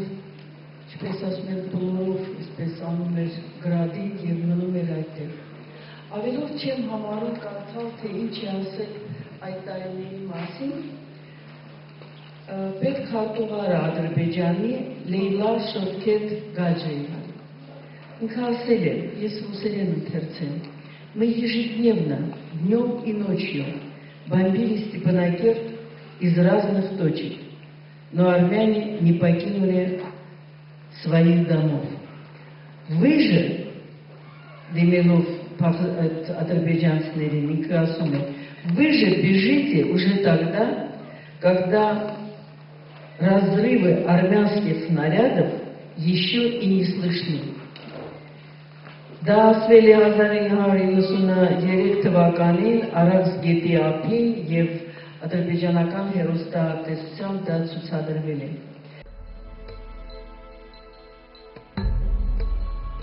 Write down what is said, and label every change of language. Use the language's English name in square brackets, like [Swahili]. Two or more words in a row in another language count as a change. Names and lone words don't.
[Armenian] ինչպես ասում են, բոլորով, այսպես անում էր գրադին և մնում էր այդտեղ։ Ավելորդ չեմ համարում կարծալ, թե ինչ է ասել այդ տարիների մասին, պետք հատուղարը Ադրբեջանի Լեյլա Շովքետ Գաջեևան։ Ինքը ասել է, ես ռուսերեն ընթերցեմ, [Russian] мы ежедневно, днем и ночью, бомбили Степанакерт из разных точек, но армяне не покинули своих домов. Вы же, Демилов, азербайджанцев, вы же бежите уже тогда, когда разрывы армянских снарядов еще и не слышны. [Armenian] Դա ասվել է 1993 թվականին Արաքս գետի ափին և ադրբեջանական հեռուստատեսությամբ դա ցուցադրվել է։